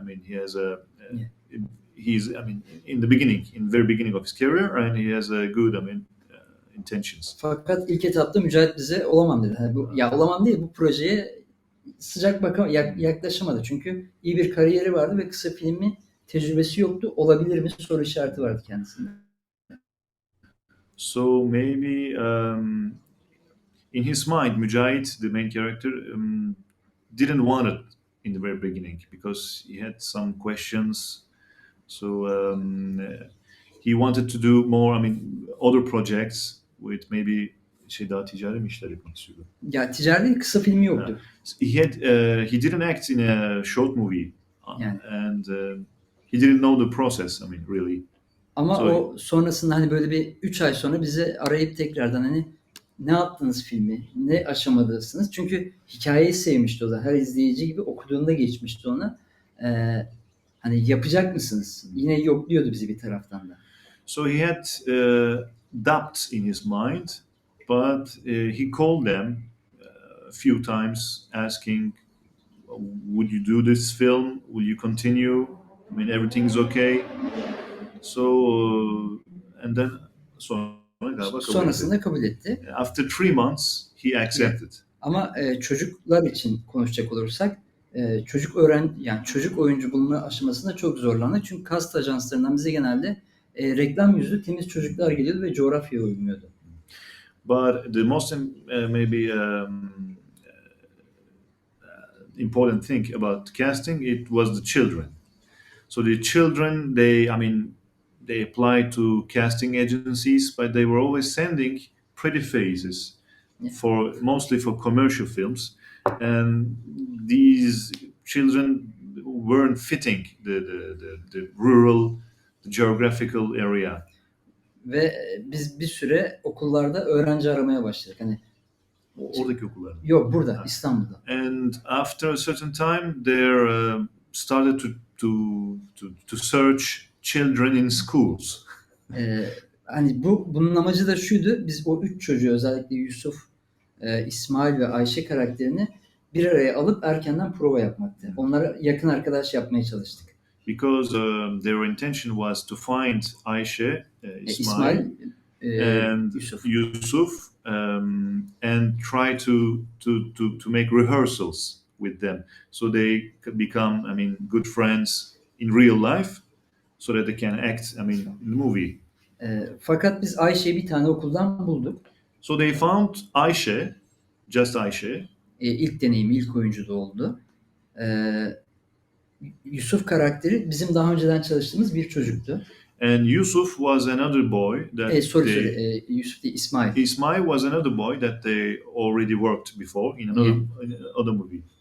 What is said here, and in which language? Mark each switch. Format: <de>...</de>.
<en>He has he's in the beginning, in the very beginning of his career, and he has a good intentions.</en> <tr>Fakat ilk etapta Mücahit bize olamam dedi. Yani olamam değil, bu projeye sıcak yaklaşamadı. Çünkü iyi bir kariyeri vardı ve kısa filmi tecrübesi yoktu. Olabilir mi soru işareti vardı kendisinde.</tr> <en>So maybe in his mind, Mücahit, the main character, didn't want it in the very beginning because he had some questions. So he wanted to do more, other projects with maybe</en> <tr>daha ticari mi işler yapmak istiyordu. Ya ticari değil, kısa filmi yoktu.</tr> <en>He didn't act in a short movie, Yani. and he didn't know the process. Really.</en> <tr>Ama</tr> <en>So-</en> <tr>o sonrasında hani böyle bir 3 ay sonra bizi arayıp tekrardan hani ne yaptınız filmi, ne aşamadasınız? Çünkü hikayeyi sevmişti o da. Her izleyici gibi okuduğunda geçmişti ona. Hani yapacak mısınız? Yine yokluyordu bizi bir taraftan da.</tr> <en>So he had doubts in his mind, but he called them a few times, asking, "Would you do this film? Will you continue? Everything's okay." So and then</en> <tr>sonra galiba kabul Sonrasında etti. kabul etti.</tr> <en>After 3 months, he accepted.</en> <tr>Ama çocuklar için konuşacak olursak çocuk oyuncu bulma aşamasında çok zorlandı. Çünkü kast ajanslarından bize genelde reklam yüzlü temiz çocuklar geliyordu ve coğrafyaya uymuyordu.</tr> <en>But the most maybe important thing about casting, it was the children. So the children, they applied to casting agencies, but they were always sending pretty faces mostly for commercial films, and these children weren't fitting the rural, the geographical area.</en> <tr>Ve biz bir süre okullarda öğrenci aramaya başladık. Hani Oradaki okullarda. yok burada İstanbul'da.</tr> <en>And after a certain time, they started to search children in schools.</en> <tr>Hani bunun amacı da şuydu. Biz o 3 çocuğu, özellikle Yusuf, İsmail ve Ayşe karakterini bir araya alıp erkenden prova yapmaktı. Onlara yakın arkadaş yapmaya çalıştık.</tr> <en>Because their intention was to find Ayşe, İsmail and Yusuf. Yusuf, and try to make rehearsals with them, so they could become, good friends in real life, so that they can act, in the movie.</en> <tr>Fakat biz Ayşe'yi bir tane okuldan bulduk.</tr> <en>So they found Ayşe, just Ayşe.</en> <tr>İlk deneyim, ilk oyuncu da oldu. Yusuf karakteri bizim daha önceden çalıştığımız bir çocuktu.</tr> <en>And Yusuf was another boy that</en> <tr>Yusuf değil, İsmail.</tr> <en>Ismail was another boy that they already worked before in another movie.</en>